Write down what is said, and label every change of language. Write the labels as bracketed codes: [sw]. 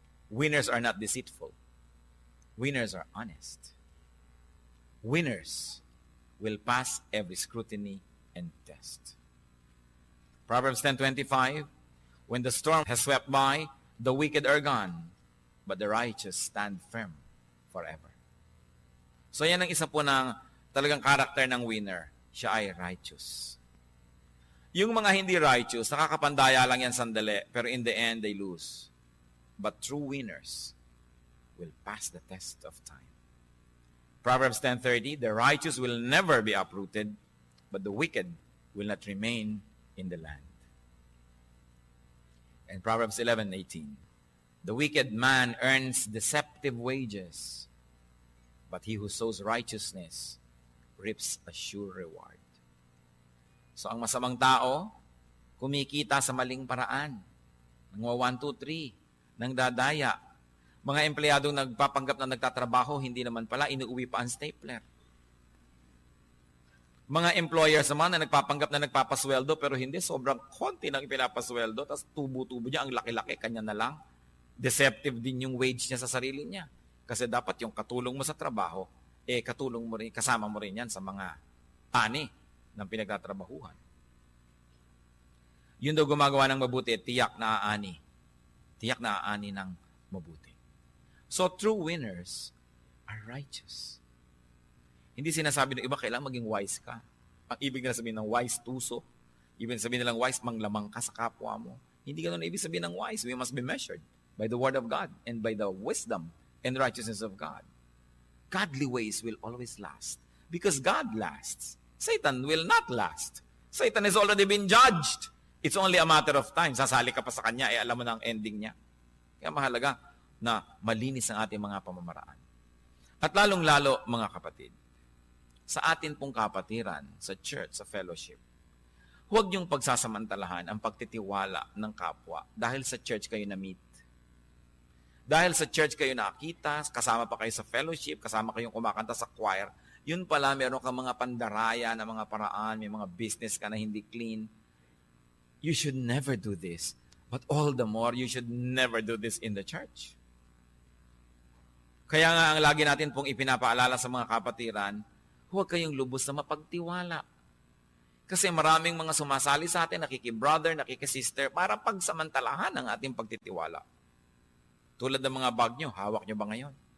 [en] Winners are not deceitful. Winners are honest. Winners will pass every scrutiny and test. Proverbs 10:25, when the storm has swept by, the wicked are gone, but the righteous stand firm forever. [tl] So yan ang isa po ng talagang karakter ng winner. Siya ay righteous. Yung mga hindi righteous, nakakapandaya lang yan sandali, pero [en] in the end, they lose. But true winners will pass the test of time. Proverbs 10:30, the righteous will never be uprooted, but the wicked will not remain in the land. And Proverbs 11:18, the wicked man earns deceptive wages, but he who sows righteousness reaps a sure reward. [tl] So ang masamang tao, kumikita sa maling paraan. Nangwa 1, 2, 3, nang dadaya. Mga empleyadong nagpapanggap na nagtatrabaho, hindi naman pala, inuuwi pa ang stapler. Mga employers naman na nagpapanggap na nagpapasweldo pero hindi, sobrang konti lang pinapasweldo, tapos tubo-tubo niya, ang laki-laki, kanya na lang. Deceptive din yung wage niya sa sarili niya. Kasi dapat yung katulong mo sa trabaho, katulong mo rin, kasama mo rin yan sa mga ani ng pinagtatrabahuhan. Yun daw gumagawa ng mabuti, tiyak na aani. Tiyak na aani ng mabuti. So true winners are righteous. Hindi sinasabi ng iba, kailangan maging wise ka. Ang ibig na sabihin ng wise, tuso. Ibig sabihin nilang wise, manglamang ka sa kapwa mo. Hindi ganun ibig sabihin ng wise. [en] We must be measured by the word of God and by the wisdom and righteousness of God. Godly ways will always last because God lasts. Satan will not last. Satan has already been judged. It's only a matter of time. [tl] Sasali ka pa sa kanya, alam mo na ang ending niya. Kaya mahalaga na malinis ang ating mga pamamaraan. At lalong-lalo, mga kapatid, sa atin pong kapatiran, sa church, sa fellowship, huwag niyong pagsasamantalahan ang pagtitiwala ng kapwa dahil sa church kayo na-meet. Dahil sa church kayo nakita, kasama pa kayo sa fellowship, kasama kayong kumakanta sa choir, yun pala meron kang mga pandaraya na mga paraan, may mga business ka na hindi clean. [en] You should never do this. But all the more, you should never do this in the church. [tl] Kaya nga ang lagi natin pong ipinapaalala sa mga kapatiran, huwag kayong lubos na mapagtiwala. Kasi maraming mga sumasali sa atin, nakiki-brother, nakiki-sister, para pagsamantalahan ang ating pagtitiwala. Tulad ng mga bag nyo, hawak nyo ba ngayon?